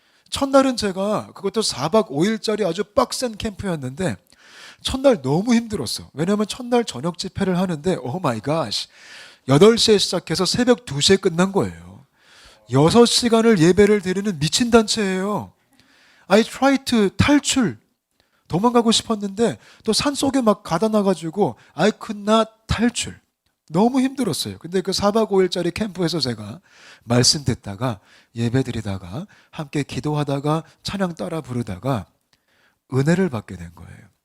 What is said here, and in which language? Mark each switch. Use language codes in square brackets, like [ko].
[ko] 첫날은 제가 그것도 4박 5일짜리 아주 빡센 캠프였는데 첫날 너무 힘들었어. 왜냐하면 첫날 저녁 집회를 하는데 [en] 오 마이 갓 [ko] 8시에 시작해서 새벽 2시에 끝난 거예요. 6시간을 예배를 드리는 미친 단체예요. [en] I tried to [ko] 탈출. 도망가고 싶었는데 또 산속에 막 가다 놔가지고 [en] I could not [ko] 탈출. 너무 힘들었어요. 근데 그 4박 5일짜리 캠프에서 제가 말씀 듣다가 예배 드리다가 함께 기도하다가 찬양 따라 부르다가 은혜를 받게 된 거예요.